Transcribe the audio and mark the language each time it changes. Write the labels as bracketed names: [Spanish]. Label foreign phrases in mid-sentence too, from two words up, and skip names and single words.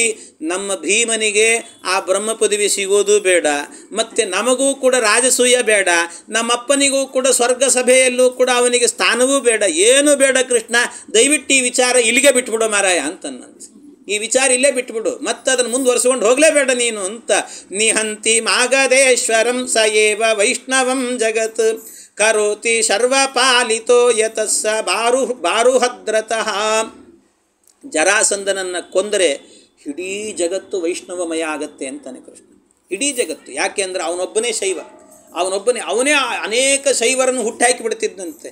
[Kannada] ನಮ್ಮ ಭೀಮನಿಗೆ ಆ ಬ್ರಹ್ಮ ಪದವಿ ಸಿಗೋದು ಬೇಡ, ಮತ್ತು ನಮಗೂ ಕೂಡ ರಾಜಸೂಯ ಬೇಡ, ನಮ್ಮಪ್ಪನಿಗೂ ಕೂಡ ಸ್ವರ್ಗ ಸಭೆಯಲ್ಲೂ ಕೂಡ ಅವನಿಗೆ ಸ್ಥಾನವೂ ಬೇಡ, ಏನೂ ಬೇಡ ಕೃಷ್ಣ, ದಯವಿಟ್ಟು ಈ ವಿಚಾರ ಇಲ್ಲಿಗೆ ಬಿಟ್ಬಿಡೋ ಮಾರಾಯ ಅಂತನ್ನಂತೆ. ಈ ವಿಚಾರ ಇಲ್ಲೇ ಬಿಟ್ಬಿಡು, ಮತ್ತೆ ಅದನ್ನು ಮುಂದುವರ್ಸ್ಕೊಂಡು ಹೋಗಲೇಬೇಡ ನೀನು ಅಂತ. [Sanskrit] ನಿಹಂತಿ ಮಾಗಧೇಶ್ವರಂ ಸ ಏವ ವೈಷ್ಣವಂ ಜಗತ್ ಕರೋತಿ ಸರ್ವಪಾಲಿತೋ ಯತಸ್ಸ ಬಾರುಹದ್ರತಃ. [Kannada] ಜರಾಸಂಧನನ್ನು ಕೊಂದರೆ ಇಡೀ ಜಗತ್ತು ವೈಷ್ಣವಮಯ ಆಗತ್ತೆ ಅಂತಾನೆ ಕೃಷ್ಣ. ಇಡೀ ಜಗತ್ತು. ಯಾಕೆ ಅಂದರೆ ಅವನೊಬ್ಬನೇ ಶೈವ, ಅವನೇ ಅನೇಕ ಶೈವರನ್ನು ಹುಟ್ಟಾಕಿ ಬಿಡ್ತಿದ್ದಂತೆ.